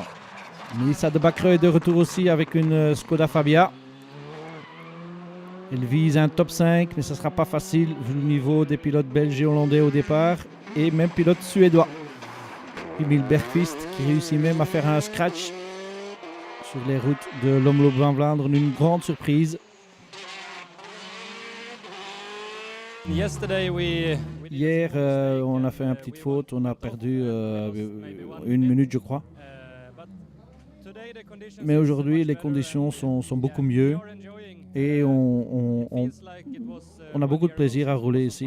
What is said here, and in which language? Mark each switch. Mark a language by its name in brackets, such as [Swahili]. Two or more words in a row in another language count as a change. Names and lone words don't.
[French] Melissa de Bacreux est de retour aussi avec une Skoda Fabia. Elle vise un top 5, mais ce ne sera pas facile vu le niveau des pilotes belges et hollandais au départ, et même pilote suédois. Emil Bergqvist qui réussit même à faire un scratch sur les routes de l'Omloop van Vlaanderen, une grande surprise. Hier, on a fait une petite faute, on a perdu 1 minute je crois. Mais aujourd'hui, les conditions sont beaucoup mieux et on a beaucoup de plaisir à rouler ici.